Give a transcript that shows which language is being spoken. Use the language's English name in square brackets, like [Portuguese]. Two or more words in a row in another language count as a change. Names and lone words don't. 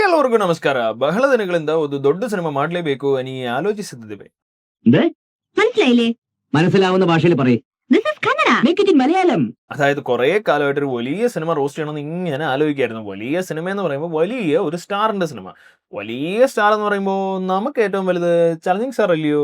[Kannada] ಎಲ್ರಿಗೂ ನಮಸ್ಕಾರ. ಬಹಳ ದಿನಗಳಿಂದ ಒಂದು ದೊಡ್ಡ ಸಿನಿಮಾ ಮಾಡಲೇಬೇಕು అని ಆಲೋಚಿಸುತ್ತಿದ್ದೇವೆ. [Malayalam] മനസ്സിലാവുന്ന ഭാഷയിൽ പറയ്. മലയാളം. അതായത് കുറെ കാലമായിട്ട് ഒരു വലിയ സിനിമ റോസ്റ്റ് ചെയ്യണമെന്ന് ഇങ്ങനെ ആലോചിക്കായിരുന്നു. വലിയ സിനിമ എന്ന് പറയുമ്പോൾ വലിയ ഒരു സ്റ്റാറിന്റെ സിനിമ. വലിയ സ്റ്റാർ എന്ന് പറയുമ്പോൾ നമുക്ക് ഏറ്റവും വലുത് ചലഞ്ചിങ് സ്റ്റാർ അല്ലയോ?